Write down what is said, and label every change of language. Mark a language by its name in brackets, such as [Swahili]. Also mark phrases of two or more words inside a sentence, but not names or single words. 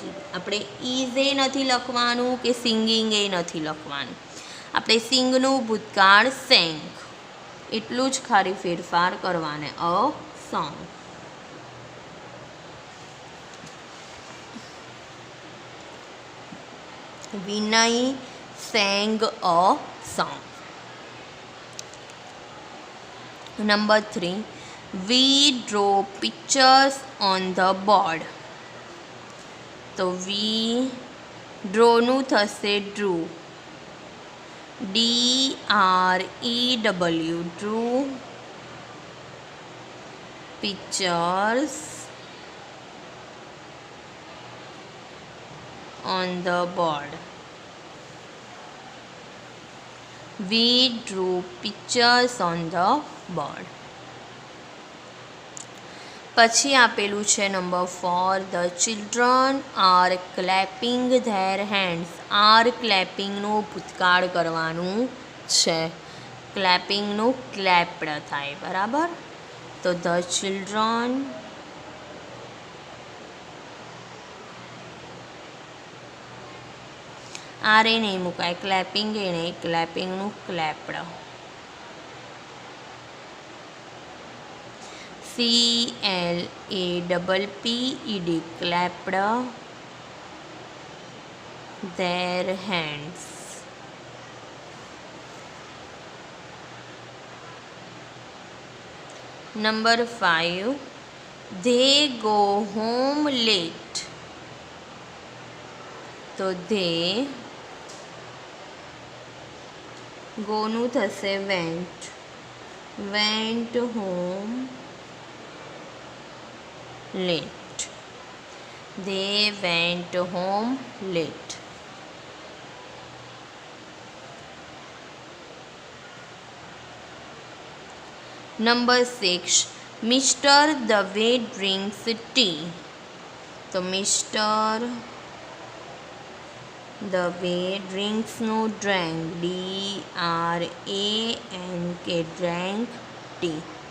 [Gujarati] આપણે ઇઝ એ નથી લખવાનું કે સિંગિંગ એ નથી લખવાનું. આપણે સિંગનું ભૂતકાળ સેંગ એટલું જ ખાલી ફેરફાર કરવાને. [English] a song. વિનય sang a song. Number 3, we draw pictures on the board. [Gujarati] તો [English] we draw [Gujarati] નું થશે drew. [English] DREW drew pictures on the board. We drew pictures on the board. [Gujarati] પછી આપેલું છે નંબર 4, [English] the children are clapping their hands. [Gujarati] આર ક્લેપિંગનું ભૂતકાળ કરવાનું છે. ક્લેપિંગનું ક્લેપ્ડ થાય. બરાબર. તો [English] the children [Gujarati] આરે નહીં મુકાય. ક્લેપિંગ એ નહીં, ક્લેપિંગનું ક્લેપ્ડ. [English] CLAPPED clapped their hands. Number 5, they go home late. [Gujarati] તો [English] they go [Gujarati] નું થશે went. [English] Went home late. They went home late. Number 6, Mister Dave drinks tea. [Gujarati] તો મિસ્ટર દવે ડ્રિંક્સનું [English] drank DRANK drank tea.